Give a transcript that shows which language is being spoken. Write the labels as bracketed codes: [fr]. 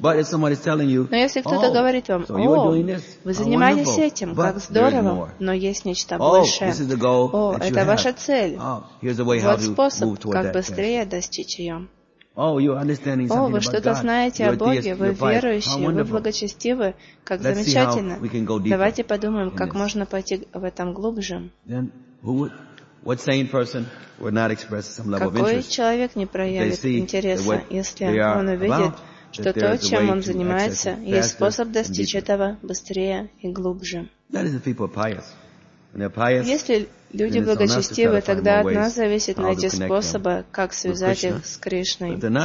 [ru] Но если кто-то говорит вам, «О, вы занимались этим, как здорово, но есть нечто большее. О, это ваша цель. Вот способ, как быстрее достичь ее». О, вы что-то знаете о Боге, вы верующие, вы благочестивы, как замечательно. Давайте подумаем, как можно пойти в этом глубже. [en] What sane person would not express some level of interest? [ru] Какой человек не проявит интереса, если он увидит, что то, чем он занимается, есть способ достичь этого быстрее и глубже? Если люди благочестивы, тогда от нас зависит найти способы, как связать их с Кришной.